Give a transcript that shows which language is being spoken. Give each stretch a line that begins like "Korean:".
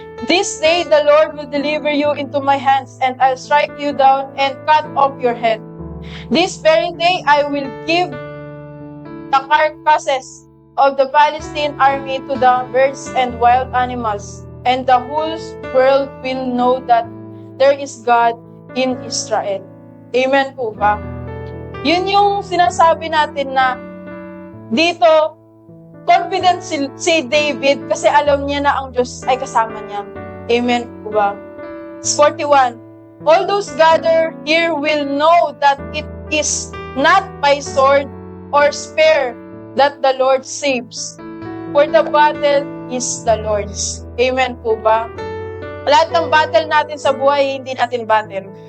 English: This day the Lord will deliver you into my hands, and I'll strike you down and cut off your head. This very day I will give the carcasses of the Philistine army to the birds and wild animals, and the whole world will know that there is God in Israel."
Filipino: Amen po ba? Yun yung sinasabi natin na dito, confident si David kasi alam niya na ang Diyos ay kasama niya. Amen po ba? 41.
English: "All those gathered here will know that it is not by sword or spear that the Lord saves, for the battle is the Lord's."
Filipino: Amen po ba? Lahat ng battle natin sa buhay, hindi natin battle.